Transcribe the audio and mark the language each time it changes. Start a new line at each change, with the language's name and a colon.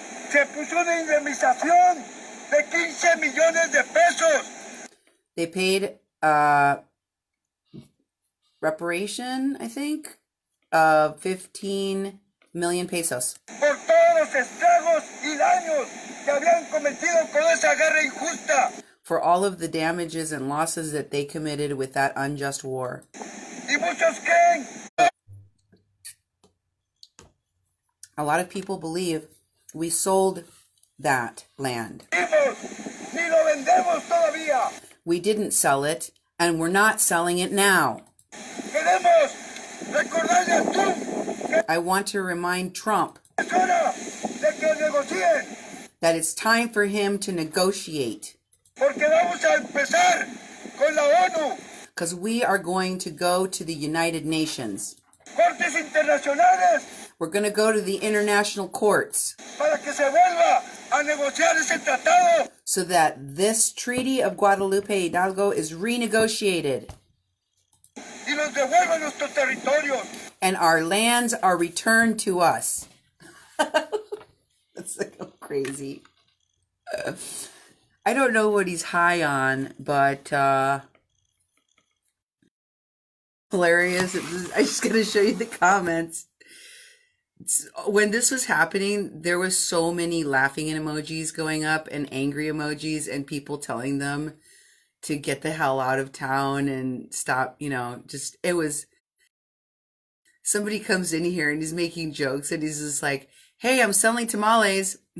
Spanish: Se puso una indemnización de 15 millones de pesos.
English: They paid reparation, I think, of 15 million pesos
Spanish: Por todos los estragos y daños que habían cometido con esa guerra injusta.
English: for all of the damages and losses that they committed with that unjust war.
Spanish: Y muchos creen
English: A lot of people believe we sold that land.
Spanish: vivos, ni lo vendemos todavía.
English: We didn't sell it, and we're not selling it now.
Spanish: Queremos recordarle a Trump que
English: I want to remind Trump
Spanish: es hora de que negocien,
English: that it's time for him to negotiate,
Spanish: porque vamos a empezar con la ONU,
English: because we are going to go to the United Nations.
Spanish: cortes internacionales,
English: We're going to go to the international courts
Spanish: para que se vuelva a negociar ese tratado
English: so that this Treaty of Guadalupe Hidalgo is renegotiated
Spanish: y nos devuelva nuestros territorios.
English: and our lands are returned to us. That's so crazy. I don't know what he's high on, but hilarious. I'm just going to show you the comments. When this was happening, there was so many laughing emojis going up and angry emojis and people telling them to get the hell out of town and stop, just, it was, somebody comes in here and he's making jokes and he's just like, hey, I'm selling tamales.